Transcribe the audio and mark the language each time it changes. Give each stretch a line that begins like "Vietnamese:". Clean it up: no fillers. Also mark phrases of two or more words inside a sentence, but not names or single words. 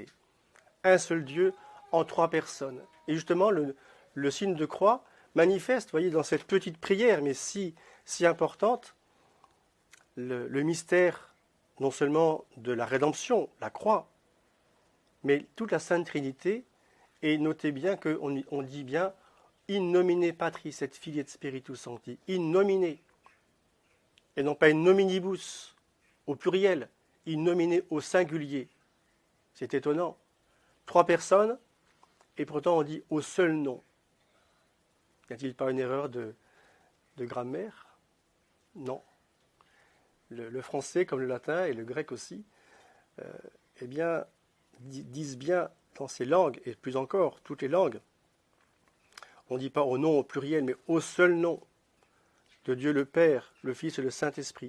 French: Un seul Dieu en trois personnes. Et justement, le signe de croix manifeste, voyez, dans cette petite prière, mais si importante, le mystère non seulement de la rédemption, la croix, mais toute la Sainte Trinité. Et notez bien qu'on dit bien
Latin: in nomine Patris et Filii et Spiritus Sancti, in nomine,
French: et non pas
Latin: in nominibus,
French: au pluriel,
Latin: in nomine
French: au singulier. C'est étonnant. Trois personnes, et pourtant on dit au seul nom. N'y a-t-il pas une erreur de grammaire? Non. Le français, comme le latin et le grec aussi, eh bien, disent bien dans ces langues, et plus encore, toutes les langues, on ne dit pas au nom au pluriel, mais au seul nom de Dieu le Père, le Fils et le Saint-Esprit.